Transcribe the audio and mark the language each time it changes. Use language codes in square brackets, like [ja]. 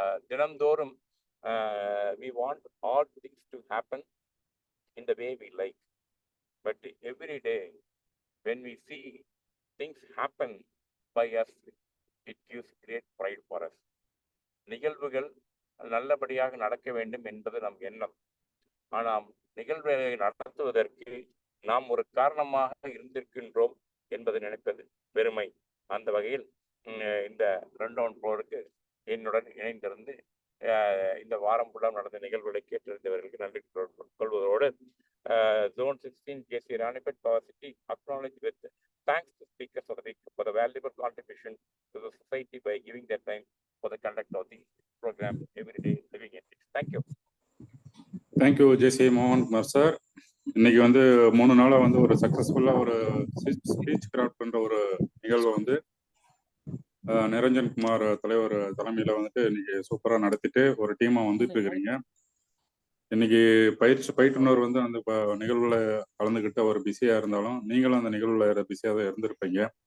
[ta] தினந்தோறும் [en] we want all things to happen in the way we like, but every day when we see things happen by us, it gives great pride for us. [ta] நிகழ்வுகள் நல்லபடியாக நடக்க வேண்டும் என்பது நம் எண்ணம். ஆனால் நிகழ்வுகளை நடத்துவதற்கு நாம் ஒரு காரணமாக இருந்திருக்கின்றோம் என்பதை நினைப்பது பெருமை. அந்த வகையில் இந்த ரன்டவுன் ப்ரோருக்கு என்னுடன் இணைந்திருந்து இந்த வாரம் ஃபுல்லாக நடந்த நிகழ்வுகளை கேட்டிருந்தவர்களுக்கு நன்றி கொள்வதோடு [en] Zone 16 JC Ranipet Power City acknowledge with thanks to speakers of the week for the valuable contribution to the society by giving their time for the conduct of the program Everyday Living Ethics. Thank you. [ta] Thank you JC Mohankumar sir. இன்னைக்கு வந்து 3 நாளாக வந்து ஒரு சக்ஸஸ்ஃபுல்லாக ஒரு speech craft பண்ற ஒரு நிகழ்வை வந்து நிரஞ்சன் குமார் தலைவர் தலைமையில் வந்துட்டு இன்னைக்கு சூப்பராக நடத்திட்டு ஒரு டீமாக வந்துட்டு இருக்கிறீங்க. இன்னைக்கு பயிற்றுனர் வந்து அந்த நிகழ்வுல கலந்துக்கிட்டு அவர் பிஸியாக இருந்தாலும், நீங்களும் அந்த நிகழ்வுல பிஸியாக தான் இருந்திருப்பீங்க.